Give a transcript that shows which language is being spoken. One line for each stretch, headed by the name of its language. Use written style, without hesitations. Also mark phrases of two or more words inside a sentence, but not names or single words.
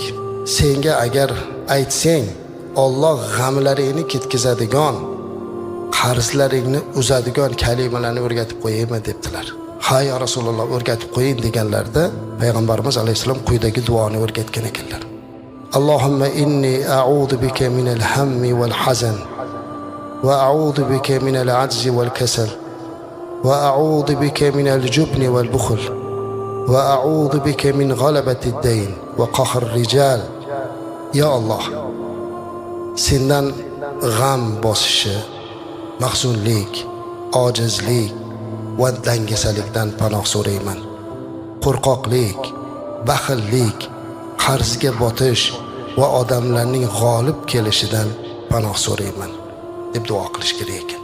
Uzbek: Senga agar aytsang, Alloh g'amlaringni ketkazadigan, qarzlaringni uzadigan kalimalarni o'rgatib qo'yaymi debdilar. Ha
Arabic: يا رسول الله,
Uzbek: o'rgatib qo'ying deganlarda Payg'ambarimiz alayhisalom quyidagi duoni o'rgatgan ekanlar.
Arabic: اللهم إني أعوذ بك من الهم والحزن وأعوذ بك من العجز والكسل وأعوذ بك من الجبن والبخل وأعوذ بك من غلبة الدين وقهر الرجال. يا الله،
Uzbek: sendan g'am bosishi, mahzunlik, ojizlik va dangasalikdan panoh so'rayman. Qo'rqoqlik, baxillik, qarzga botish va odamlarning g'olib kelishidan panoh so'rayman deb duo qilish kerak ekan.